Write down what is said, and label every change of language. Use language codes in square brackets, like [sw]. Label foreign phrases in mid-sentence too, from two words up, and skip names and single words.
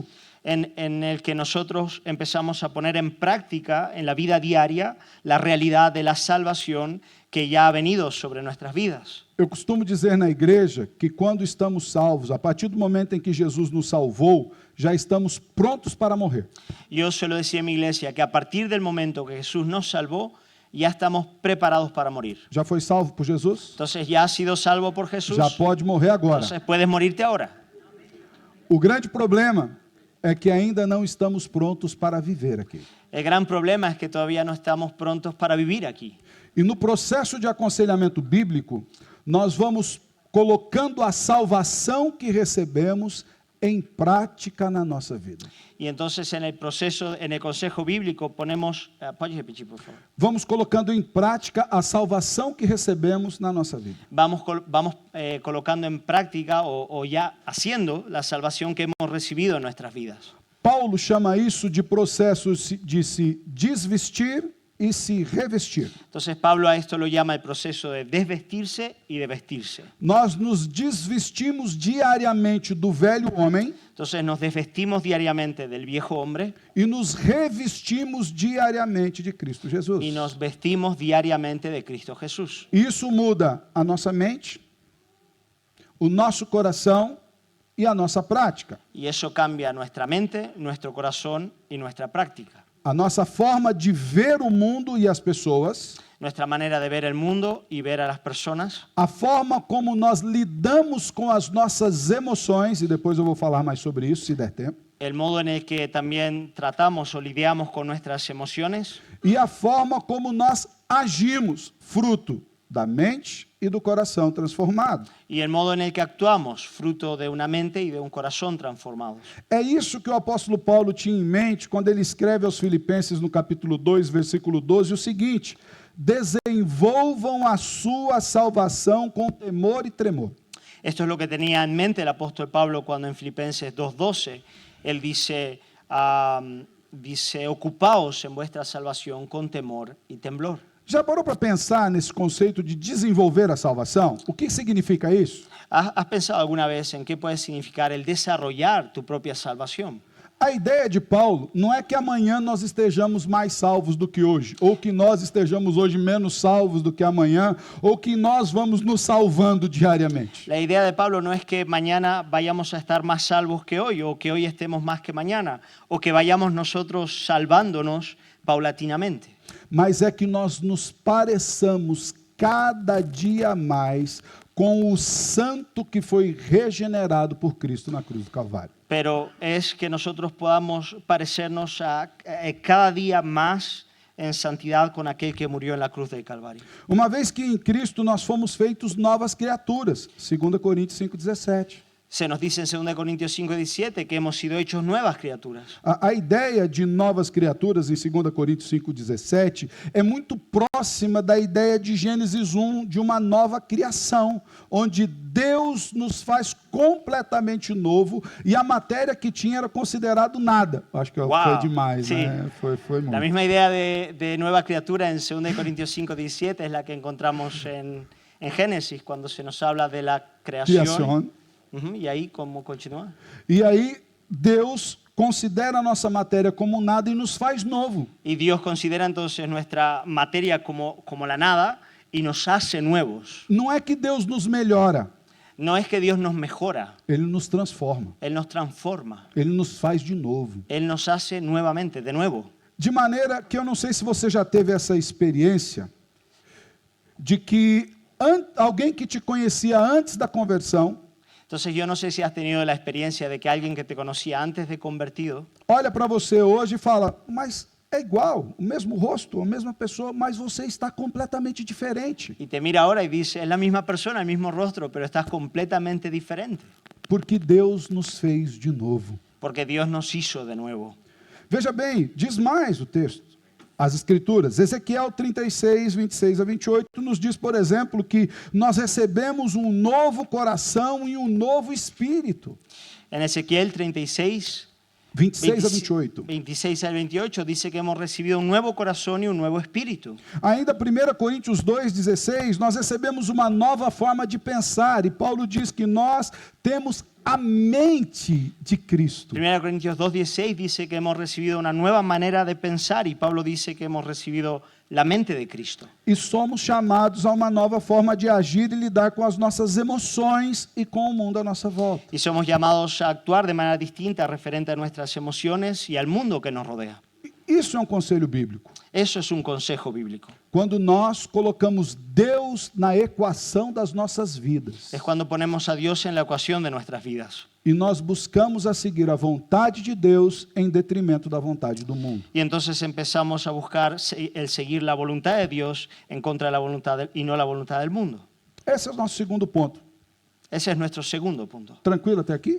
[es] En el que nosotros empezamos a poner en práctica en la vida diaria la realidad de la salvación que ya ha venido sobre nuestras vidas. [pt] Eu costumo dizer na igreja que quando estamos salvos, a partir do momento em que Jesus nos salvou, já estamos prontos para morrer. [es] Yo suelo decir en mi iglesia que a partir del momento que Jesús nos salvó, ya estamos preparados para morir. [pt] Já foi salvo por Jesus? [es] Entonces, ¿ya has sido salvo por Jesús? [pt] Já pode morrer agora. [es] Entonces, puedes morirte ahora. [pt] O grande problema é que ainda não estamos prontos para viver aqui. [es] El gran problema es que todavía no estamos prontos para vivir aquí. [pt] E no processo de aconselhamento bíblico, nós vamos colocando a salvação que recebemos em prática na nossa vida. [es] Y entonces en el proceso, en el consejo bíblico ponemos, ¿puedes repetir, por favor? [pt] Vamos colocando em prática a salvação que recebemos na nossa vida. [es] Vamos colocando en práctica o ya haciendo la salvación que hemos recibido en nuestras vidas. [pt] Paulo chama isso de processo de se desvestir e se revestir. [es] Entonces Pablo a esto lo llama el proceso de desvestirse y de vestirse. [pt] Nós nos desvestimos diariamente do velho homem [es] Entonces nos desvestimos diariamente del viejo hombre [pt] e nos revestimos diariamente de Cristo Jesus. [es] y nos vestimos diariamente de Cristo Jesús. [pt] Isso muda a nossa mente, o nosso coração e a nossa prática. [es] Y eso cambia nuestra mente, nuestro corazón y nuestra práctica. [pt] A nossa forma de ver o mundo e as pessoas, [es] Nuestra manera de ver el mundo y ver a las personas. [pt] a forma como nós lidamos com as nossas emoções, e depois eu vou falar mais sobre isso, se der tempo, [es] El modo en el que también tratamos o lidiamos con nuestras emociones. [pt] e a forma como nós agimos, fruto da mente e do coração transformado. [es] Y el modo en el que actuamos, fruto de una mente y de un corazón transformados. [pt] É isso que o apóstolo Paulo tinha em mente quando ele escreve aos Filipenses no capítulo 2, versículo 12, o seguinte: desenvolvam a sua salvação com temor e tremor. [es] Esto es lo que tenía en mente el apóstol Pablo cuando en Filipenses 2:12 él dice, ocupaos en vuestra salvación con temor y temblor. [pt] Já parou para pensar nesse conceito de desenvolver a salvação? O que significa isso? [es] ¿Has pensado alguna vez en qué puede significar el desarrollar tu propia salvación? [pt] A ideia de Paulo não é que amanhã nós estejamos mais salvos do que hoje, ou que nós estejamos hoje menos salvos do que amanhã, ou que nós vamos nos salvando diariamente. [es] La idea de Pablo no es que mañana vayamos a estar más salvos que hoy, o que hoy estemos más que mañana, o que vayamos nosotros salvándonos paulatinamente. [pt] Mas é que nós nos pareçamos cada dia mais com o santo que foi regenerado por Cristo na cruz do Calvário. [es] Pero es que nosotros podamos parecernos a cada día más en santidad con aquel que murió en la cruz del Calvario. [pt] Uma vez que em Cristo nós fomos feitos novas criaturas, 2 Coríntios 5,17. [es] Se nos dice en 2 Corintios 5:17 que hemos sido hechos nuevas criaturas. [pt] A ideia de novas criaturas em 2 Coríntios 5,17 é muito próxima da ideia de Gênesis 1, de uma nova criação, onde Deus nos faz completamente novo e a matéria que tinha era considerado nada. Acho que Wow, foi demais, [es] sí. [pt] né? Foi muito. [es] La misma idea de nueva criatura en 2 Corintios 5:17 es la que encontramos en Génesis cuando se nos habla de la creación. [pt] Criação. [es] Y ahí, ¿cómo continúa? [pt] E aí Deus considera a nossa matéria como nada e nos faz novo. [es] Y Dios considera entonces nuestra materia como la nada y nos hace nuevos. [pt] Não é que Deus nos melhora, [es] No es que Dios nos mejora, [pt] Ele nos transforma, [es] Él nos transforma, [pt] Ele nos faz de novo. [es] Él nos hace nuevamente, de nuevo. [pt] De maneira que eu não sei se você já teve essa experiência de que alguém que te conhecia antes da conversão [es] Entonces yo no sé si has tenido la experiencia de que alguien que te conocía antes de convertido [pt] olha para você hoje e fala, mas é igual, o mesmo rosto, a mesma pessoa, mas você está completamente diferente. [es] y te mira ahora y dice, es la misma persona, el mismo rostro, pero estás completamente diferente. [pt] Porque Deus nos fez de novo. [es] Porque Dios nos hizo de nuevo. [pt] Veja bem, diz mais o texto, as escrituras. Ezequiel 36, 26 a 28 nos diz, por exemplo, que nós recebemos um novo coração e um novo espírito. [es] En Ezequiel 36, 26 a 28. 26 al 28 dice que hemos recibido un nuevo corazón y un nuevo espíritu. [pt] Ainda 1 Coríntios 2,16, nós recebemos uma nova forma de pensar, e Paulo diz que nós temos a mente de Cristo. [es] 1 Corintios 2:16 dice que hemos recibido una nueva manera de pensar y Pablo dice que hemos recibido la mente de Cristo. [pt] E somos chamados a uma nova forma de agir e lidar com as nossas emoções e com o mundo à nossa volta. [es] Y somos llamados a actuar de manera distinta referente a nuestras emociones y al mundo que nos rodea. [pt] Isso é um conselho bíblico. [es] Eso es un consejo bíblico. [pt] Quando nós colocamos Deus na equação das nossas vidas [es] Es cuando ponemos a Dios en la ecuación de nuestras vidas. [pt] e nós buscamos a seguir a vontade de Deus em detrimento da vontade do mundo. [es] Y entonces empezamos a buscar el seguir la voluntad de Dios en contra de la voluntad y no la voluntad del mundo. [pt] Esse é o nosso segundo ponto. [es] Ese es nuestro segundo punto. [pt] Tranquilo até aqui?